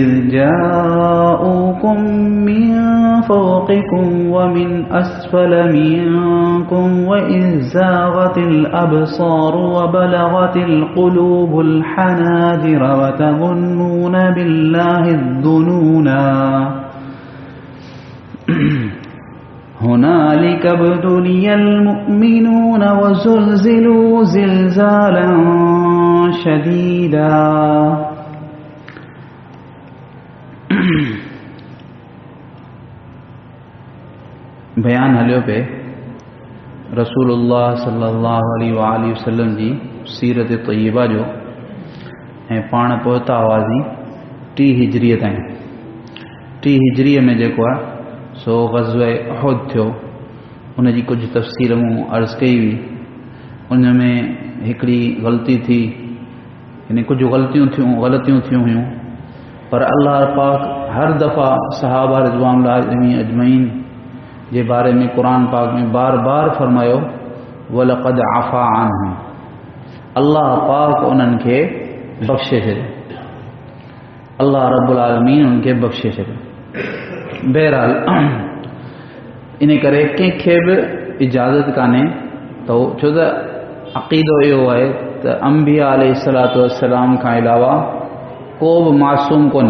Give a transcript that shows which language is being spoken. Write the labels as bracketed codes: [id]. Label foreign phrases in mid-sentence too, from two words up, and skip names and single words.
[ar] جاءوكم من فوقكم ومن أسفل منكم وإذ زاغت الأبصار وبلغت القلوب الحناجر وتظنون بالله الظنونا هنالك ابتلي المؤمنون وزلزلوا زلزالا شديدا. [sd] बयान हलियो पे रसूलुल्लाह [ar] صلى الله عليه وسلم [sd] जी सीरत तय्यबा जो ऐं पाण पहुता हुआसीं 3 हिजरीअ ताईं। 3 हिजरीअ में जेको आहे सो ग़ज़वा उहद थियो, उनजी कुझु तफ़सील मूं अर्ज़ कई हुई। उन में हिकिड़ी ग़लती थी, यानी कुझु ग़लतियूं थियूं हुयूं, पर अल्लाह पाक हर दफ़ा सहाबा रिज़वानुल्लाहि अजमईन जे बारे में कुरान पाक में बार बार फरमायो [ar] ولقد عفا عنهم, [sd] अल्लाह पाक उन्हनि खे बख़्शे छॾियो, [ar] الله رب العالمين [sd] उन्हनि खे बख़्शे छॾियो। बहरहाल इन करे कंहिंखे बि इजाज़त कान्हे त छो त अक़ीदो इहो आहे त अंबिया [ar] عليه الصلاة والسلام [sd] खां अलावा को बि मासूम कोन्हे।